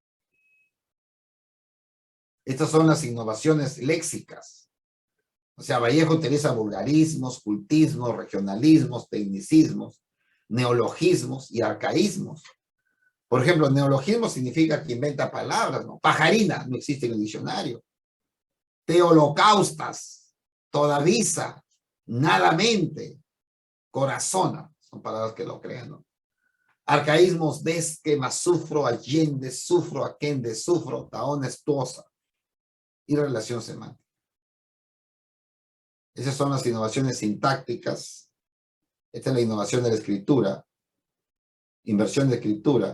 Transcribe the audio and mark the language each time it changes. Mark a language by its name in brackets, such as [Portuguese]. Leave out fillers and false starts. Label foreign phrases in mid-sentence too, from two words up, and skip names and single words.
[Spanish] Estas son las innovaciones léxicas. O sea, Vallejo utiliza vulgarismos, cultismos, regionalismos, tecnicismos, neologismos y arcaísmos. Por ejemplo, neologismo significa que inventa palabras, ¿no? Pajarina, no existe en el diccionario. Teolocaustas, todavisa, nadamente, corazona, son palabras que lo crean, ¿no? Arcaísmos, desque, más sufro, allende, sufro, aquende, sufro, taón, estuosa. Y relación semántica. Esas son las innovaciones sintácticas. Esta es la innovación de la escritura. Inversión de escritura.